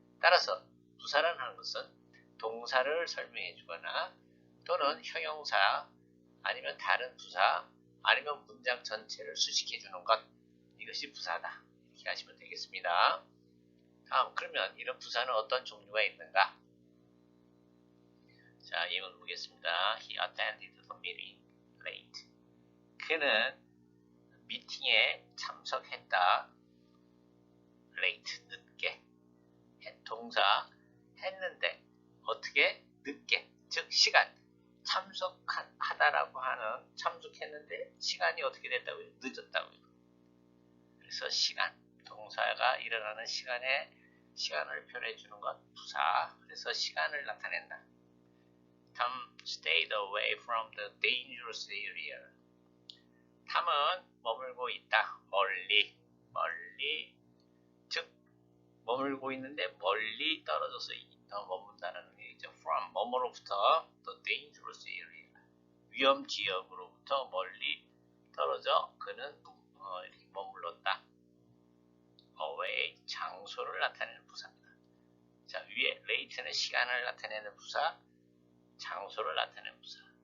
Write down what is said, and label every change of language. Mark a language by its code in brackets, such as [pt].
[ko] 따라서 부사란 하는 것은 동사를 설명해 주거나 또는 형용사 아니면 다른 부사 아니면 문장 전체를 수식해 주는 것. 이것이 부사다. 이렇게 하시면 되겠습니다. 다음, 그러면 이런 부사는 어떤 종류가 있는가? 자, 예문 보겠습니다. [en] He attended the meeting late. [ko] 그는 미팅에 참석했다. late, 늦게. 동사, 했는데 어떻게? 늦게. 즉 시간. 참석하다라고 하는 참석했는데 시간이 어떻게 됐다고요? 늦었다고요. 그래서 시간. 동사가 일어나는 시간을 표현해 주는 것 부사. 그래서 시간을 나타낸다. [en] Tom stayed away from the dangerous area. [ko] 탐은 머물고 있다. 멀리. 즉 머물고 있는데 멀리 떨어져서 머문다는 얘기죠. [en] From [ko] 뭐뭐로부터 [en] the dangerous area. [ko] 위험 지역으로부터 멀리 떨어져 그는 이렇게 머물렀다. away 장소를 나타내는 부사입니다. 자, 위에 late는 시간을 나타내는 부사, 장소를 나타내는 부사.